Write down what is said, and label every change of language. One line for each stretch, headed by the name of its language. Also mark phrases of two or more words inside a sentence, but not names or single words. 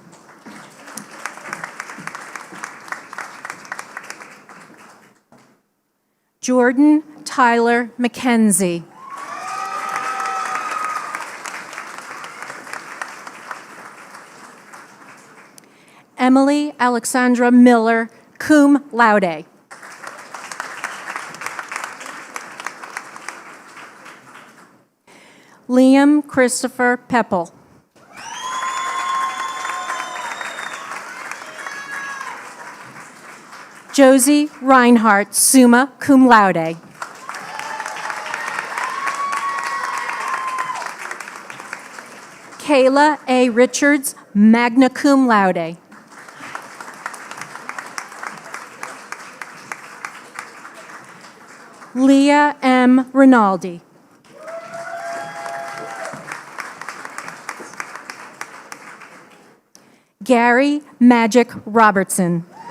English: Jordan Tyler McKenzie. Emily Alexandra Miller,
Latin: cum laude.
English: Liam Christopher Peppel. Josie Reinhardt,
Latin: summa cum laude.
English: Kayla A.
Latin: Richards, magna cum laude.
English: Leah M. Rinaldi. Gary Magic Robertson.